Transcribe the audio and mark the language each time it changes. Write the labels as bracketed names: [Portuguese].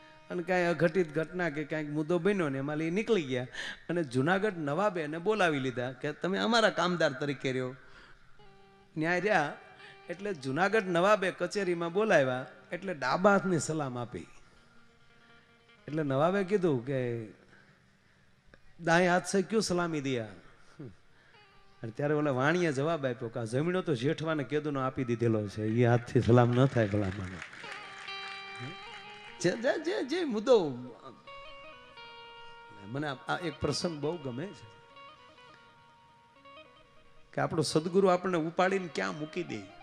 [Gujarati] અને કાંઈ અઘટિત ઘટના કે કાંઈક મુદ્દો બન્યો ને એમાં નીકળી ગયા અને જુનાગઢ નવાબે એને બોલાવી લીધા કે તમે અમારા કામદાર તરીકે રહ્યો. ન્યાય રહ્યા એટલે જુનાગઢ નવાબે કચેરીમાં બોલાવ્યા એટલે ડાબા હાથની સલામ આપી. એટલે નવાબે કીધું કે [Hindi] દાएं हाथ से क्यों सलामी दिया? [Gujarati] ત્યારે ઓલા વાણીએ જવાબ આપ્યો કે જમીનો તો જેઠવાને કેદુનો આપી દીધેલો છે, એ હાથથી સલામ ન થાય ભલામણ. જે મુદ્દો મને આ એક પ્રસંગ બહુ ગમે છે કે આપણો સદગુરુ આપણને ઉપાડીને ક્યાં મૂકી દે.